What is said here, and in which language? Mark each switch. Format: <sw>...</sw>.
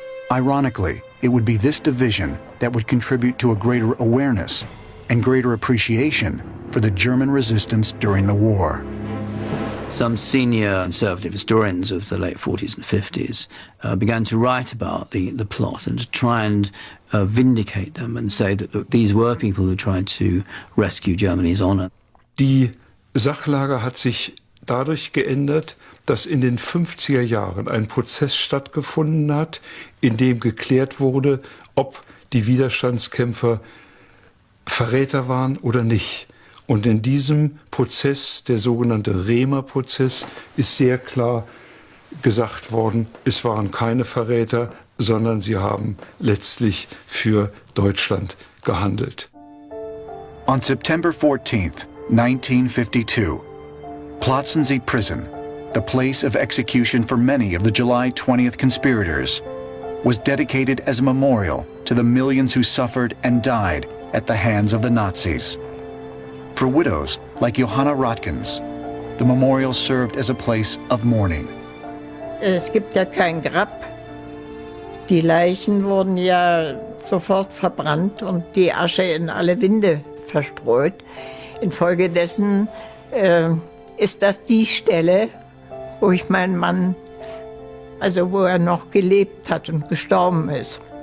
<en>Ironically, it would be this division that would contribute to a greater awareness and greater appreciation for the German resistance during the war. Some senior conservative historians of the late 40s and 50s began to write about the plot and to try and vindicate them and say that look, these were people who tried to rescue Germany's honor.</en> <de>Die Sachlage hat sich dadurch geändert, dass in den 50er Jahren ein Prozess stattgefunden hat, in dem geklärt wurde, ob die Widerstandskämpfer Verräter waren oder nicht. Und in diesem Prozess, der sogenannte Remer-Prozess, ist sehr klar gesagt worden, es waren keine Verräter, sondern sie haben letztlich für Deutschland gehandelt.</de> <en>On September 14th, 1952, Plötzensee Prison, the place of execution for many of the July 20th conspirators, was dedicated as a memorial to the millions who suffered and died at the hands of the Nazis. For widows like Johanna Rotkins, the memorial served as a place of mourning.</en> <de>Es gibt ja kein Grab. Die Leichen wurden ja sofort verbrannt und die Asche in alle Winde verstreut. Infolgedessen ist das die Stelle, wo ich meinen Mann, also wo er noch gelebt hat und gestorben ist.</de>